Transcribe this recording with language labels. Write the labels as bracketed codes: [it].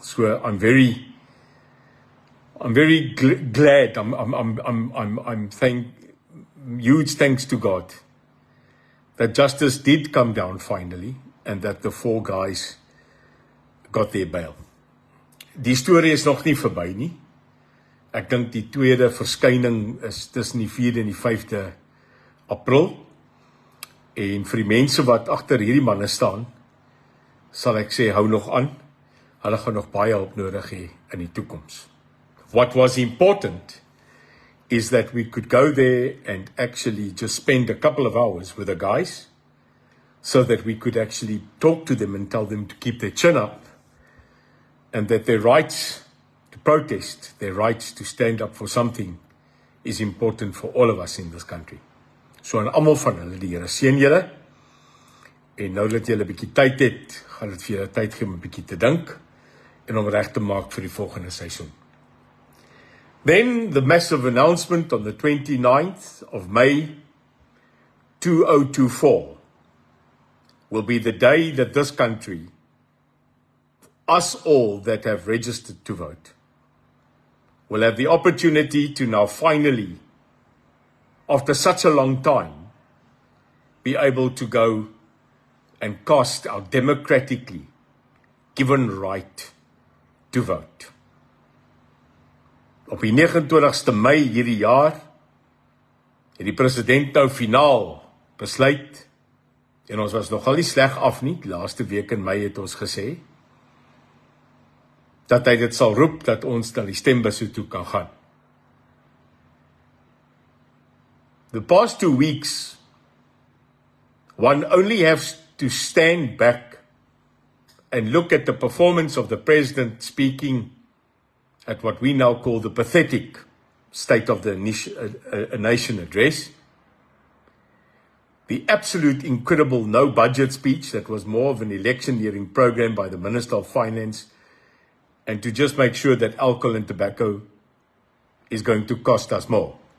[en] So I'm very glad. I'm huge thanks to God that justice did come down finally, and that the 4 guys got their bail. [af] Die storie is nog nie verby nie. Ek dink die tweede verskyning is tussen die 4de en die 5de April. En vir die mense wat agter hierdie manne staan, sal ek sê, hou nog aan. Hulle gaan nog baie hulp nodig hê in die toekoms. [en] What was important is that we could go there and actually just spend a couple of hours with the guys, so that we could actually talk to them and tell them to keep their chin up, and that their rights to protest, their rights to stand up for something, is important for all of us in this country. [af] So aan almal van hulle, die Here seën julle, en nou dat julle 'n bietjie tyd het, gaan dit vir julle tyd gee om 'n bietjie te dink, en om reg te maak vir die volgende seisoen. [en] Then the massive announcement on the 29th of May 2024 will be the day that this country, us all that have registered to vote, will have the opportunity to now finally, after such a long time, be able to go and cast our democratically given right to vote. [af] Op die 29ste Mei hierdie jaar, het die president nou finaal besluit, en ons was nogal nie sleg af nie, die laaste week in Mei het ons gesê, dat hy dit sal roep, dat ons na die stembusse toe kan gaan. [en] The past 2 weeks, one only has to stand back and look at the performance of the president speaking at what we now call the pathetic State of the Nation address, the absolute incredible no-budget speech that was more of an electioneering program by the Minister of Finance, and to just make sure that alcohol and tobacco is going to cost us more.